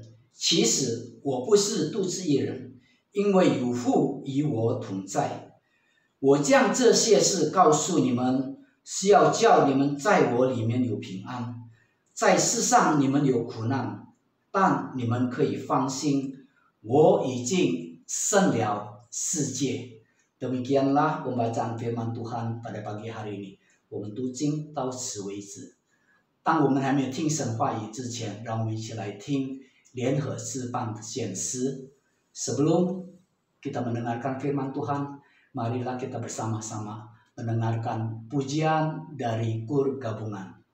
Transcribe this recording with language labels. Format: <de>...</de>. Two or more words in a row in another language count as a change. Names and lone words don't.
<zh>其实我不是独自一人，因为有父与我同在。我将这些事告诉你们，是要叫你们在我里面有平安。在世上你们有苦难，但你们可以放心，我已经胜了世界。”</zh> <id>Demikianlah pembacaan firman Tuhan pada pagi hari ini.</id> <zh>我们读经到此为止。当我们还没有听神话语之前，让我们一起来听联合诗班的献诗。</zh> <id>Sebelum kita mendengarkan firman Tuhan, marilah kita bersama-sama mendengarkan pujian dari KUR gabungan.</id>